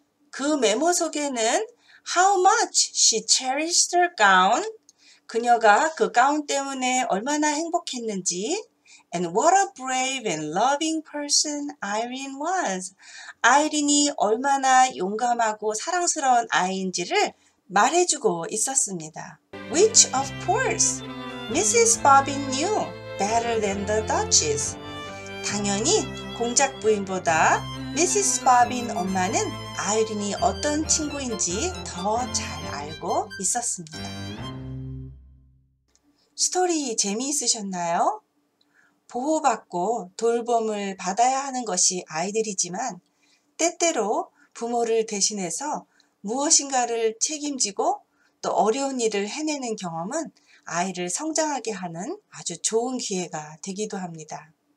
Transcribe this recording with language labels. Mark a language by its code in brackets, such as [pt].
[ko] 그 메모 속에는 [en] How much she cherished her gown, [ko] 그녀가 그 가운 때문에 얼마나 행복했는지, [en] and what a brave and loving person Irene was, [ko] 아이린이 얼마나 용감하고 사랑스러운 아이인지를 말해주고 있었습니다. [en] Which of course Mrs. Bobbin knew better than the Duchess. [ko] 당연히 공작 부인보다 Mrs. Bobbin 엄마는 아이린이 어떤 친구인지 더 잘 알고 있었습니다. 스토리 재미있으셨나요? 보호받고 돌봄을 받아야 하는 것이 아이들이지만 때때로 부모를 대신해서 무엇인가를 책임지고 또 어려운 일을 해내는 경험은 아이를 성장하게 하는 아주 좋은 기회가 되기도 합니다.